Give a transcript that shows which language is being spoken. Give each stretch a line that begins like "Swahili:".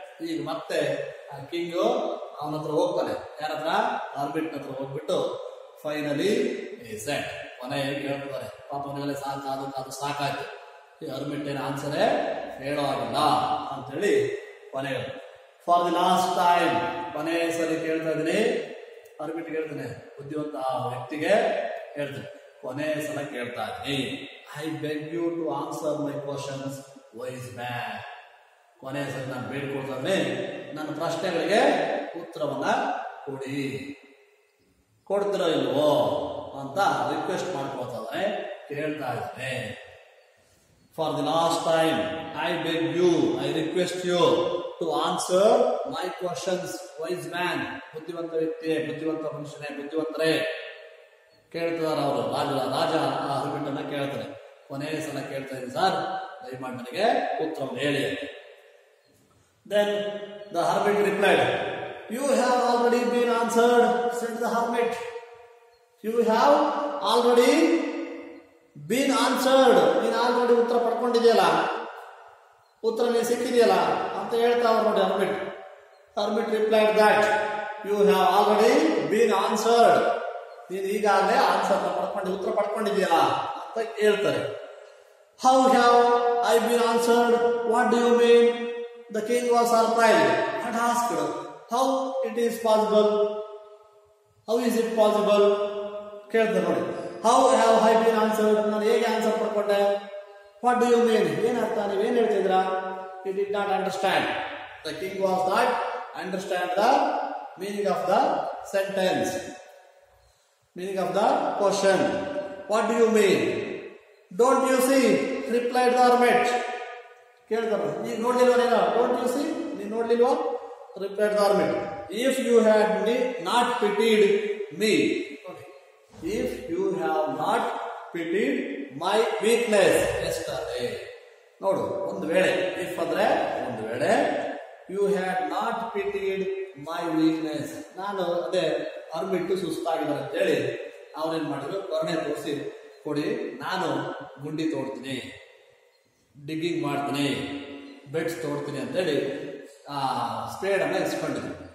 Kannada: ಈಗ ಮತ್ತೆ ಆ ಕಿಂಗ್ ಅವನ ಹತ್ರ ಹೋಗ್ತಾನೆ, ಯಾರ ಹತ್ರ, ಹರ್ಮಿಟ್ ಹತ್ರ ಹೋಗ್ಬಿಟ್ಟು
English: finally said,
Kannada: ಕೊನೆಗೆ ಕೇಳ್ತಾರೆ, ಪಾಪ ಅವನಿಗೆಲ್ಲ ಅದು ಸಾಕಾಯ್ತು, ಈ ಹರ್ಮಿಟ್ ಏನ್ ಆನ್ಸರೇ ಹೇಳೋ ಆಗಿಲ್ಲ ಅಂತೇಳಿ ಕೊನೆಗೆ
English: for the last time,
Kannada: ಕೊನೆ ಸರಿ ಕೇಳ್ತಾ ಇದೀನಿ, ಹರ್ಮಿಟ್ ಹೇಳ್ತಾನೆ, ಬುದ್ಧಿವಂತ ಆ ವ್ಯಕ್ತಿಗೆ ಹೇಳ್ತಾನೆ, ಕೊನೆ ಸಲ ಕೇಳ್ತಾ ಇದೀನಿ,
English: I beg you to answer my questions wise man.
Kannada: ಕೊನೆ ಸಲ ನಾನು ಬೇಡ್ಕೊಳ್ತಾನೆ, ನನ್ನ ಪ್ರಶ್ನೆಗಳಿಗೆ ಉತ್ತರವನ್ನ ಕೊಡಿ, ಕೊಡ್ತಿರೋ ಇಲ್ವೋ ಅಂತ ರಿಕ್ವೆಸ್ಟ್ ಮಾಡ್ಕೊಳ್ತಾ ಇದ್ದಾನೆ, ಕೇಳ್ತಾ ಇದ್ದಾನೆ.
English: For the last time, I beg you, I request you to answer my questions, wise man.
Kannada: ಬುದ್ಧಿವಂತ ವ್ಯಕ್ತಿಯೇ, ಬುದ್ಧಿವಂತ ಮನುಷ್ಯನೇ, ಬುದ್ಧಿವಂತರೇ ಕೇಳ್ತಿದಾರ ಅವರು. ರಾಜ ಆ ಹರ್ಮಿಟನ್ನ ಕೇಳ್ತಾನೆ, ಕೊನೆಯ ಸಲ ಕೇಳ್ತಾ ಇದ್ದೀನಿ ಸರ್, ದಯಮಾಡಿ ನನಗೆ ಉತ್ತರವನ್ನು ಹೇಳಿ.
English: Then the hermit replied, you have already been answered, said the hermit. You have already been answered,
Kannada: ನೀನು ಆಲ್ರೆಡಿ ಉತ್ತರ ಪಡ್ಕೊಂಡಿದೆಯಲ್ಲ, ಉತ್ತರ ನೀನು ಸಿಕ್ಕಿದೆಯಲ್ಲ ಅಂತ ಹೇಳ್ತಾ ಅವ್ರು ನೋಡಿ hermit.
English: hermit replied that you have already been answered,
Kannada: ನೀನು ಈಗಾಗಲೇ ಆನ್ಸರ್ ಉತ್ತರ ಪಡ್ಕೊಂಡಿದೆಯಲ್ಲ ಅಂತ ಹೇಳ್ತಾರೆ.
English: How have I been answered, what do you mean? The king was surprised and asked, how it is possible, how is it possible
Kannada: ಕೇಳ್ತಾರೆ ನೋಡಿ.
English: how have I been answered,
Kannada: ನಾನು ಹೇಗೆ answer ಪಡ್ಕೊಂಡೆ?
English: what do you mean,
Kannada: ಏನರ್ಥ, ನೀವೇನ್ ಹೇಳ್ತಿದ್ರಾ?
English: He did not understand. The king was not understand the meaning of the sentence, meaning of the question. What do you mean? Don't you see? Replied the hermit.
Kannada: ಕೇಳ್ತಾರೆ, ಈಗ ನೋಡ್ಲಿಲ್ವ ನೀನು?
English: Don't you see?
Kannada: ನೀನು ನೋಡ್ಲಿಲ್ವಾ?
English: Replied the hermit. If you had not pitied me, if you have not pitied my weakness yesterday.
Kannada: ನೋಡು, ಒಂದು ವೇಳೆ, if ಅಂದ್ರೆ ಒಂದು ವೇಳೆ,
English: you had not pitied my weakness,
Kannada: ನಾನು ಅದೇ ಹರ್ಮಿಟ್ಟು ಸುಸ್ತಾಗಿದ್ದಾರೆ ಅಂತೇಳಿ ಅವ್ರೇನ್ ಮಾಡಿದ್ರು, ಕರುಣೆ ತೋರಿಸಿ ಕೊಡಿ, ನಾನು ಗುಂಡಿ ತೋಡ್ತೀನಿ, ಡಿಗ್ಗಿಂಗ್ ಮಾಡ್ತೀನಿ, ಬೆಡ್ಸ್ ತೋಡ್ತೀನಿ ಅಂತೇಳಿ ಆ ಸ್ಪೇಡ್ ಅನ್ನ ಇಸ್ಕೊಂಡಿದ್ರು.